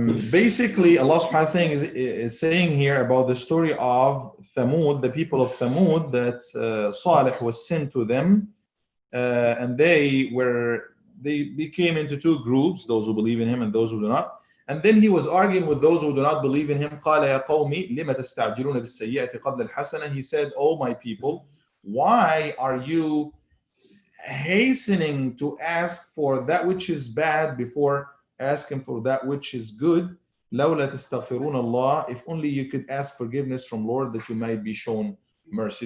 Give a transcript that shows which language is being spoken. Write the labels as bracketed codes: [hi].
[en] Basically, Allah subhanahu wa ta'ala is saying here about the story of Thamud, the people of Thamud, that Salih was sent to them, and they became into two groups, those who believe in him and those who do not. And then he was arguing with those who do not believe in him. [ar] قال يا قومي لما تستعجلون بالسيئة قبل الحسنة. [en] He said, "Oh my people, why are you hastening to ask for that which is bad before asking for that which is good? [ar] لولا تستغفرون الله. [en] If only you could ask forgiveness from Lord that you might be shown mercy."